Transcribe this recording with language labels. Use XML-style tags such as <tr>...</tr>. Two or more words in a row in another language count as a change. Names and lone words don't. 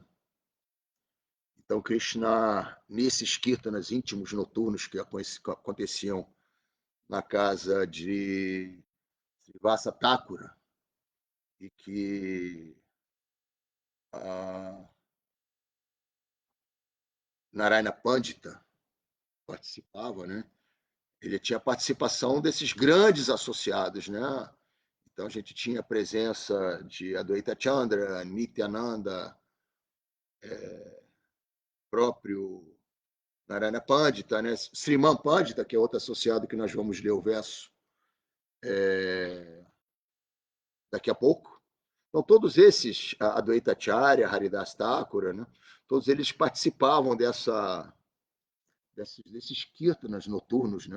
<pt>Então Krishna, nesses kirtanas íntimos noturnos que aconteciam na casa de Srivasa Thakura, e que a Narayana Pandita participava, né? Ele tinha participação desses grandes associados, né? Então a gente tinha a presença de Advaita Chandra, Nityananda, próprio Narayana Pandita, né? Sriman Pandita, que é outro associado que nós vamos ler o verso daqui a pouco. Então todos esses, Advaita Acharya, Haridas Thakura, né? Todos eles participavam desses kirtanas noturnos, né?</pt>